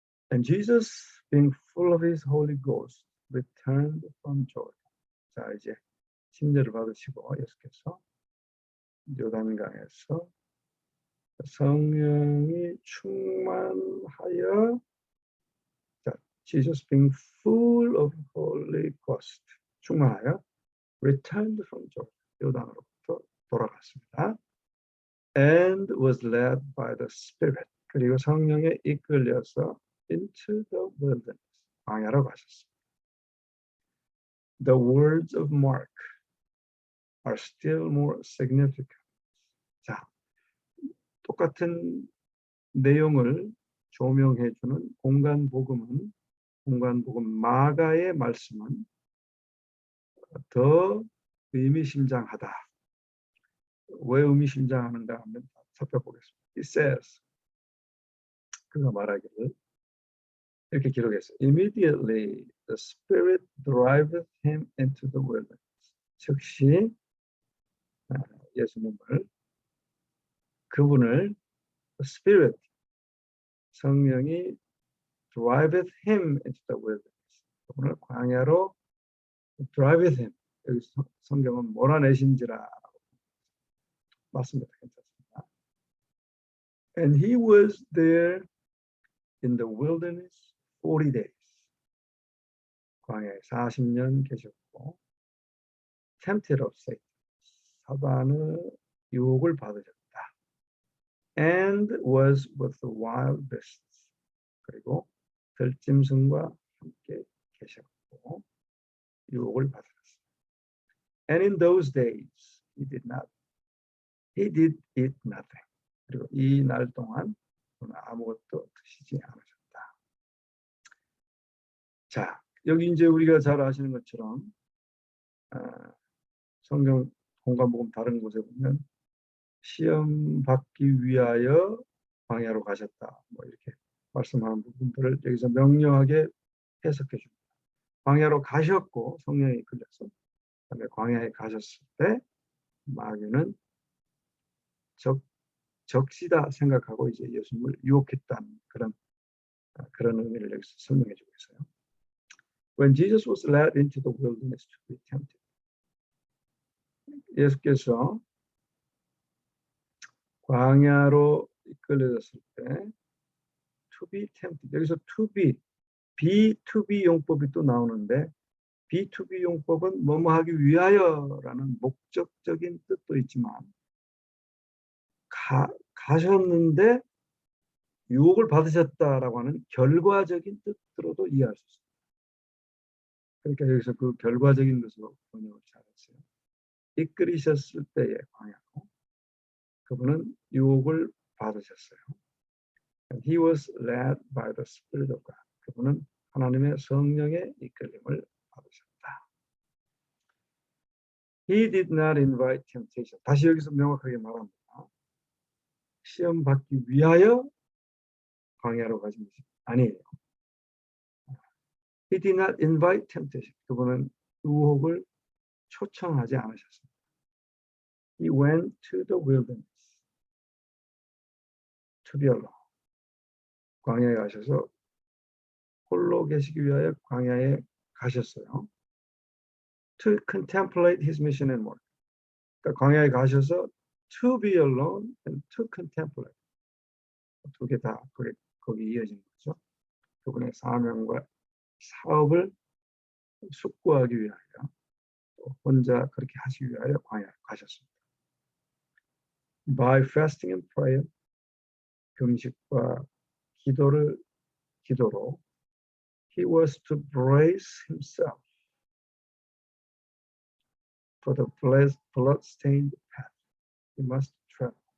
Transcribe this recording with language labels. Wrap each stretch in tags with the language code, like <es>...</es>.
<en>And Jesus, being full of his Holy Ghost, returned from Jordan.</en> <ko>자, 이제 침례를 받으시고 예수께서 요단강에서 성령이 충만하여 자,</ko> <en>Jesus being full of Holy Ghost</en> <ko>충만하여</ko> <en>returned from Jordan</en> <ko>요단으로부터 돌아갔습니다.</ko> <en>And was led by the Spirit</en> <ko>그리고 성령에 이끌려서</ko> <en>into the wilderness</en> <ko>광야로 가셨습니다.</ko> <en>The words of Mark are still more significant.</en> <ko>자, 똑같은 내용을 조명해주는 공간복음 마가의 말씀은 더 의미심장하다. 왜 의미심장하는가 한번 살펴보겠습니다.</ko> <en>It says</en> <ko>그가 말하기를 이렇게 기록했어요.</ko> <en>Immediately the Spirit driveth him into the wilderness.</en> <ko>즉시 예수님을 그분을</ko> <en>Spirit</en> <ko>성령이</ko> <en>driveth him into the wilderness.</en> <ko>그분을 광야로</ko> <en>driveth him.</en> <ko>여기 성경은 몰아내신지라 맞습니다. 괜찮습니다.</ko> <en>And he was there in the wilderness 40 days.</en> <ko>광야에 40년 계셨고</ko> <en>tempted of Satan.</en> <ko>사단의 유혹을 받으셨다.</ko> <en>And was with the wild beasts.</en> <ko>그리고 들짐승과 함께 계셨고 유혹을 받으셨습니다.</ko> <en>And in those days he did eat nothing.</en> <ko>그리고 이 날 동안 그는 아무것도 드시지 않으셨다. 자, 여기 이제 우리가 잘 아시는 것처럼 성경 공간복음 다른 곳에 보면 시험 받기 위하여 광야로 가셨다. 뭐 이렇게 말씀하는 부분들을 여기서 명료하게 해석해 줍니다. 광야로 가셨고 성령이 이끌려서 그다음에 광야에 가셨을 때 마귀는 적시다 생각하고 이제 예수님을 유혹했다는 그런 의미를 여기서 설명해 주고 있어요.</ko> <en>When Jesus was led into the wilderness to be tempted.</en> <ko>예수께서 광야로 이끌려졌을 때</ko> <en>to be tempted.</en> <ko>여기서</ko> <en>to be, be to be</en> <ko>용법이 또 나오는데</ko> <en>be to be</en> <ko>용법은 뭐뭐 하기 위하여라는 목적적인 뜻도 있지만 가셨는데 유혹을 받으셨다라고 하는 결과적인 뜻으로도 이해할 수 있습니다. 그러니까 여기서 그 결과적인 것으로 번역을 잘했어요. 이끌리셨을 때의 광야로 그분은 유혹을 받으셨어요.</ko> <en>And he was led by the Spirit of God.</en> <ko>그분은 하나님의 성령의 이끌림을 받으셨다.</ko> <en>He did not invite temptation.</en> <ko>다시 여기서 명확하게 말합니다. 시험 받기 위하여 광야로 가신 것이 아니에요.</ko> <en>He did not invite temptation.</en> <ko>그분은 유혹을 초청하지 않으셨습니다.</ko> <en>He went to the wilderness to be alone.</en> <ko>광야에 가셔서 홀로 계시기 위하여 광야에 가셨어요.</ko> <en>To contemplate his mission and work.</en> <ko>그러니까 광야에 가셔서</ko> <en>to be alone and to contemplate.</en> <ko>두 개 다 거기 이어진 거죠. 그분의 사명과 사업을 숙고하기 위하여 또 혼자 그렇게 하시기 위하여 광야에 가셨습니다.</ko> <en>By fasting and prayer,</en> <ko>금식과 기도로</ko> <en>he was to brace himself for the blood-stained path he must travel.</en>